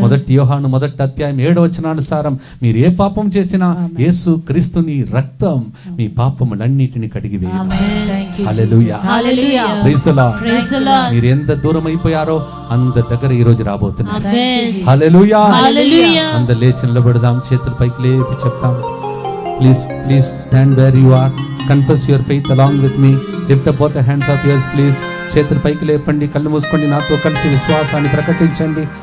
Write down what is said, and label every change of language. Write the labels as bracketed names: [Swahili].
[Telugu] మొదటి యోహాను 1వ అధ్యాయం 7వ వచనానుసారం మీరు ఏ పాపం చేసినా యేసు క్రీస్తుని రక్తం మీ పాపములన్నిటిని కడిగివేయును. హల్లెలూయా. హల్లెలూయా. [English] Praise the Lord. Praise the Lord. [Telugu] మీరు ఎంత దూరం అయిపోయారో అంత దగ్గర ఈ రోజు రాబోతున్నారు. ఆమేన్. హల్లెలూయా. హల్లెలూయా. అందరూ లేచి నిలబడదాం, చేతులు పైకి లేపి చెప్తాం. [English] Please stand where you are. Confess your faith along with me. Lift up both the hands of yours, please. [Telugu] చేతులు పైకి లేపండి, కళ్ళు మూసుకోండి, నాతో కలిసి విశ్వాసాన్ని ప్రకటించండి.